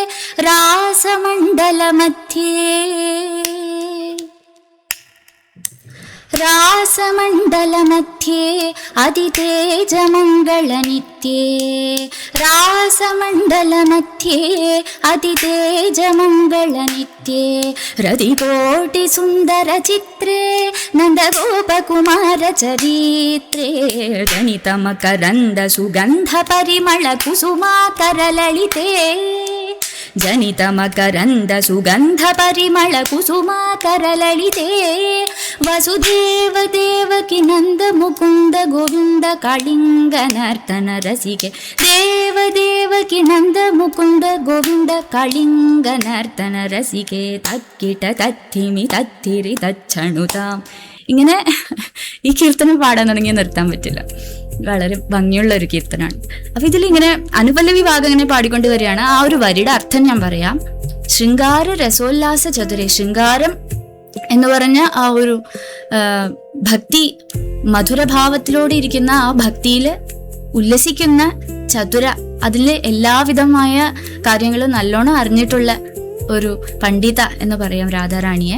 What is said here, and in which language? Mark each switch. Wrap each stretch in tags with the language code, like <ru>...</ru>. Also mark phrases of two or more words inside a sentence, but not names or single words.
<sa>രാസമണ്ഡലमध्ये അതിതേജമംഗളനിത്യേ രാസമണ്ഡലमध्ये അതിതേജമംഗളനിത്യേ രതികോട്ടിസുന്ദരചിത്രേ നന്ദഗോപകുമാരചരിത്രേ ജനിതമകരन्दसुगन्धपरिमळकुसुमाकरललिते जनितमकरन्दसुगन्धपरिमळकुसुमाकरललिते वसुदेव देवकी नन्द मुकुन्द गोविन्द कलिङ्गनर्तन रसिके देव देवकी नन्द मुकुन्द गोविन्द कलिङ्गनर्तन रसिके तक्किट तत्थिमि तत्थिरि तच्छणुताम्.</sa> <ml>ഇങ്ങനെ ഈ കീർത്തനം പാടാൻ തുടങ്ങിയാൽ നിർത്താൻ പറ്റില്ല. വളരെ ഭംഗിയുള്ള ഒരു കീർത്തനമാണ്. അപ്പൊ ഇതിലിങ്ങനെ അനുപല്ലവി ഭാഗം ഇങ്ങനെ പാടിക്കൊണ്ട് വരികയാണ്. ആ ഒരു വരിയുടെ അർത്ഥം ഞാൻ പറയാം.</ml> <sa>ശൃംഗാര രസോല്ലാസ ചതുരേ,</sa> <ml>ശൃംഗാരം എന്ന് പറഞ്ഞ ആ ഒരു ഭക്തി മധുരഭാവത്തിലൂടെ ഇരിക്കുന്ന ആ ഭക്തിയിൽ ഉല്ലസിക്കുന്ന ചതുര, അതിലെ എല്ലാവിധമായ കാര്യങ്ങളും നല്ലോണം അറിഞ്ഞിട്ടുള്ള ഒരു പണ്ഡിത എന്ന് പറയാം രാധാറാണിയെ.</ml>